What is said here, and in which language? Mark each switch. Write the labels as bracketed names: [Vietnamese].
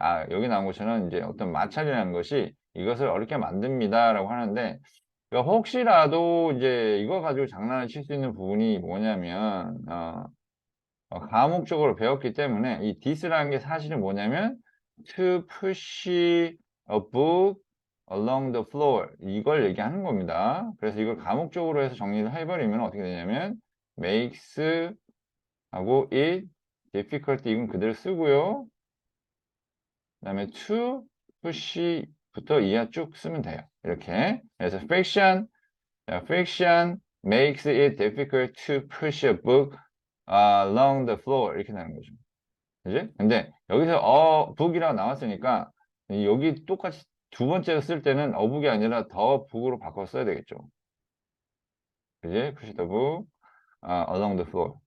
[Korean] 여기 나온 것처럼 이제 어떤 마찰이라는 것이 이것을 어렵게 만듭니다라고 하는데 그러니까 혹시라도 이제 이거 가지고 장난을 칠 수 있는 부분이 뭐냐면 과목적으로 배웠기 때문에 이 this라는 게 사실은 뭐냐면 [English] to push a book along the floor [Korean] 이걸 얘기하는 겁니다. 그래서 이걸 과목적으로 해서 정리를 해버리면 어떻게 되냐면 makes 하고 it difficult 이건 그대로 쓰고요. 그 다음에 to push부터 이하 쭉 쓰면 돼요. 이렇게 그래서 [English] friction makes it difficult to push a book along the floor [Korean] 이렇게 나는 거죠. 그지? 근데 여기서 book이라고 나왔으니까 여기 똑같이 두 번째 쓸 때는 book이 아니라 the book으로 바꿔 써야 되겠죠. 그지? [English] push the book along the floor.